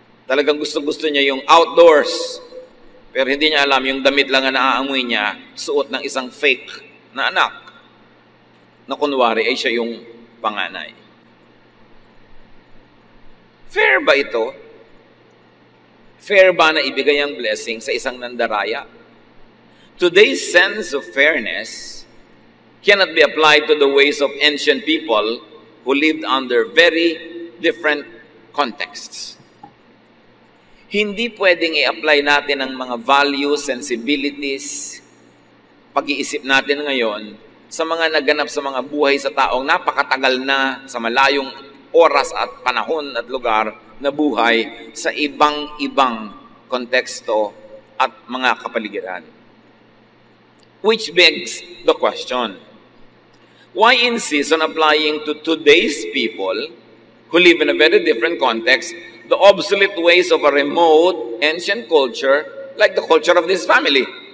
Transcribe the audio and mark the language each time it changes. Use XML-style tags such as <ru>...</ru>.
<tl>Talagang gusto-gusto niya yung outdoors. Pero hindi niya alam, yung damit lang na naaamoy niya, suot ng isang fake na anak. Na kunwari ay siya yung panganay. Fair ba ito? Fair ba na ibigay ang blessing sa isang nandaraya?</tl> <en>Today's sense of fairness cannot be applied to the ways of ancient people who lived under very different contexts.</en> <tl>Hindi pwedeng i-apply natin ang mga values, sensibilities pag-iisip natin ngayon sa mga naganap sa mga buhay sa taong napakatagal na sa malayong oras at panahon at lugar na buhay sa ibang-ibang konteksto at mga kapaligiran.</tl> <en>Which begs the question, why insist on applying to today's people who live in a very different context the obsolete ways of a remote, ancient culture like the culture of this family?</en>